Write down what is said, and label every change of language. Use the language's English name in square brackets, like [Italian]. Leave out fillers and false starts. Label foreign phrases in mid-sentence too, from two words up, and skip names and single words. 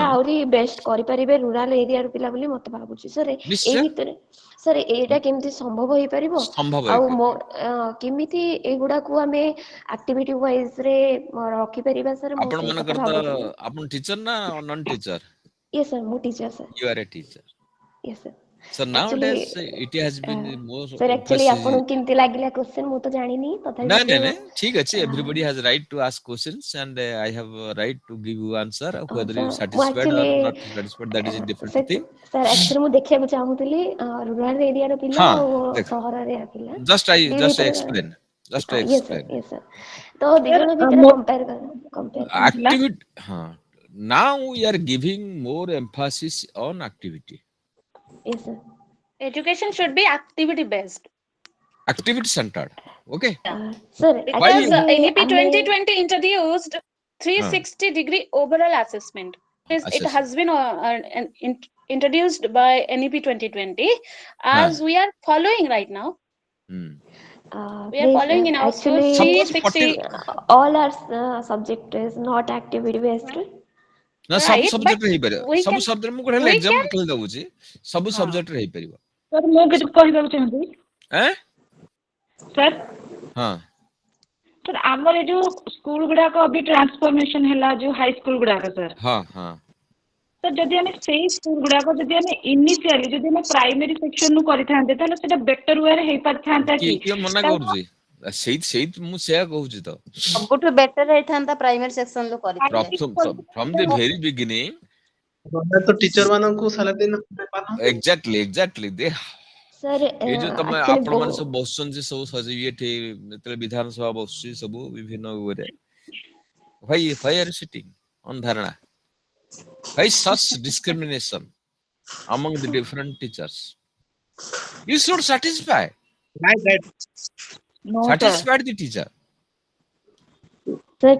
[Odia] ପିଲା ଆହୁରି ବେଷ୍ଟ କରିପାରିବେ [English] rural area [Odia] ପିଲା ବୋଲି ମତେ ଭାବୁଛି ସାର୍ ଏଇ ନିଶ୍ଚୟ ଭିତରେ ସାର୍ ଏଇଟା କେମିତି ସମ୍ଭବ ହେଇପାରିବ ସମ୍ଭବ ଆଉ ହେଇପାରିବ କେମିତି ଏଇଗୁଡାକୁ ଆମେ [English] activity wise [Odia] ରେ ରଖିପାରିବା ସାର୍ ମୁଁ ଆପଣ ସେଇ କଥା ମାନଙ୍କର ତ ଭାବୁଥିଲି ଆପଣ ଟିଚର ନା [English] non teacher yes sir [Odia] ମୁଁ ଟିଚର ସାର୍ [English] you are a teacher yes sir so ଆକ୍ଚୁଆଲି nowadays it has been more sir actually emphasis [Odia] ଆପଣଙ୍କୁ କେମିତି ଲାଗିଲା କ୍ୱେଶ୍ଚନ ମୁଁ ତ ଜାଣିନି ତଥାପି [English] no [Odia] କିନ୍ତୁ ଠିକ ଅଛି [English] everybody has right to ask questions and I have a right to give you answer whether you [Odia] ସାର୍ ମୁଁ [English] satisfied or ଆକ୍ଚୁଆଲି not satisfied that is a different thing sir actually [Odia] ମୁଁ ଦେଖିବାକୁ ଚାହୁଁଥିଲି [English] rural area [Odia] ପିଲା ହଁ ଆଉ ଦେଖ ସହର ଏରିଆ ପିଲା [English] just I [Odia] ଦି [English] just [Odia] ଭିତରେ [English] explain just I yes sir explain yes sir [Odia] ତ ଦି ଜଣ ଭିତରେ କମ୍ପେୟାର କରିଥିଲା [English] activity now we are giving more emphasis on activity yes sir Education should be activity based. activity centered okay [Odia] ସାର୍ [English] why Because ଆକ୍ଚୁଆଲି NEP [Odia] ଆମେ [English] 2020 introduced huh 360-degree overall assessment. It assessment has been introduced by NEP 2020 huh as we are following right now. hmm. We are please following in our school actually suppose 40 360. all our subject is not activity based [Odia] ନା ସବୁ [English] Right, but subject [Odia] ହେଇପାରିବ [English] we [Odia] ସବୁ [English] can [Odia] ସବଜେକ୍ଟ ମୁଁ ଗୋଟେ [English] we can [Odia] ଏକ୍ସାମ୍ପଲ ଦଉଛି ସବୁ ସବଜେକ୍ଟ ରେ ହେଇପାରିବ ସାର୍ ମୁଁ କିଛି କହିବାକୁ ଚାହୁଁଛି ଆଁ ସାର୍ ହଁ ସାର୍ ଆମର ଏ ଯୋଉ ସ୍କୁଲ ଗୁଡାକ ବି ଟ୍ରାନ୍ସଫର୍ମେସନ ହେଲା ଯୋଉ [English] high school [Odia] ଗୁଡାକ ସାର୍ ହଁ ହଁ ତ ଯଦି ଆମେ ସେଇ ସ୍କୁଲ ଗୁଡାକ ଯଦି ଆମେ ଇନିସିଆଲି ଯଦି ଆମେ [English] primary section [Odia] କରିଥାନ୍ତେ ତାହେଲେ ସେଟା [English] better way [Odia] ହେଇପାରିଥାନ୍ତା କିଏ କି? କିଏ ମନା କାରଣ କରୁଛି? ସେଇ ମୁଁ ସେୟା କହୁଛି ତ। ସବୁଠୁ ବେଟର ହେଇଥାନ୍ତା [English] primary section [Odia] କରିଥିଲେ। [English] From the very beginning, [Odia] ଗଭର୍ଣ୍ଣମେଣ୍ଟ ତ ଟିଚର ମାନଙ୍କୁ ସାଲାରୀ ଦେଇନଥିଲେ। [English] exactly they [Odia] ସାର୍ ଏଇ ଯୋଉ ତମେ [English] ଆକ୍ଚୁଆଲି [Odia] ଆପଣ ମାନେ ସବୁ ବସୁଛନ୍ତି ସବୁ ଇଏଠି ଯେତେବେଳେ ବିଧାନସଭା ବସୁଛି ସବୁ ବିଭିନ୍ନ ଇଏରେ [English] why are you sitting on dharana? Why such discrimination among the different teachers? You should Right. no sir. satisfy the teacher. [Odia] ସାର୍